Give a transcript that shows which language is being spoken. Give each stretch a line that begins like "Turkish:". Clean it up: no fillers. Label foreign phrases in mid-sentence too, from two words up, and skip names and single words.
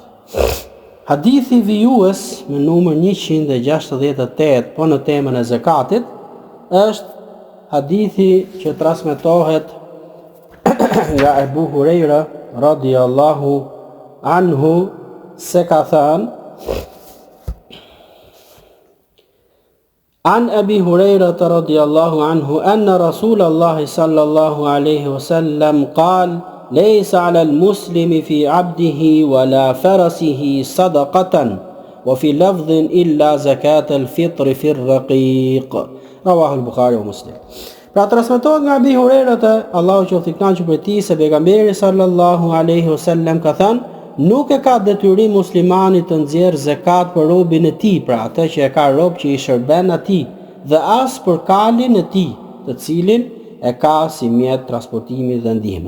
Albanian: Hadithi vijues me numër 168 po në temën e zakatit është hadithi që transmetohet nga Ebu Hurejra
Arabic: رَضِيَ اللهُ عَنْهُ,
Albanian: se ka thënë:
Arabic: عَنْ أَبِي هُرَيْرَةَ رَضِيَ اللهُ عَنْهُ أَنَّ رَسُولَ اللهِ صَلَّى اللهُ عَلَيْهِ وَسَلَّمَ قَالَ لَيْسَ عَلَى الْمُسْلِمِ فِي عَبْدِهِ وَلَا فَرَسِهِ صَدَقَةٌ وَفِي لَفْظٍ إِلَّا زَكَاةَ الْفِطْرِ فِي الرَّقِيقِ. رَوَاهُ الْبُخَارِيُّ وَمُسْلِمٌ.
Albanian: Pra transmetohet nga Abi Hurejra, Allahu qoftë i kënaqur për tij, se pejgamberi
Arabic: صَلَّى اللهُ عَلَيْهِ وَسَلَّمَ
Albanian: ka thënë: nuk e ka detyrim muslimani të nxjerrë zakat për robin e tij, pra atë që e ka rob që i shërben atij, dhe as për kalin e tij, të cilin e ka si mjet transportimi dhe ndihme.